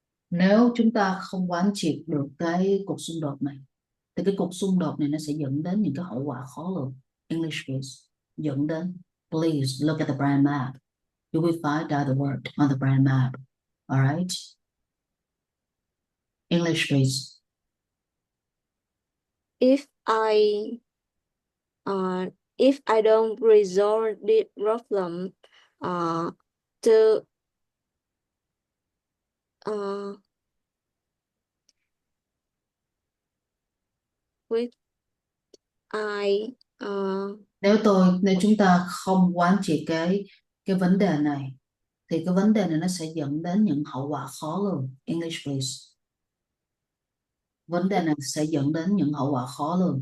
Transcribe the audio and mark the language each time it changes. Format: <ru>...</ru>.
<vi>Nếu chúng ta không quán triệt được cái cuộc xung đột này, thì cái cuộc xung đột này nó sẽ dẫn đến những cái hậu quả khó lường.</vi> <en>English please.</en> <vi>Dẫn đến.</vi> <en>Please look at the brand map. You will find out the word on the brand map. All right. English please. If I uh, if I don't resolve the problem to with I</en> <vi>Nếu chúng ta không quán triệt cái vấn đề này, thì cái vấn đề này nó sẽ dẫn đến những hậu quả khó lường.</vi> <en>English please.</en> <vi>Vấn đề này sẽ dẫn đến những hậu quả khó lường.</vi>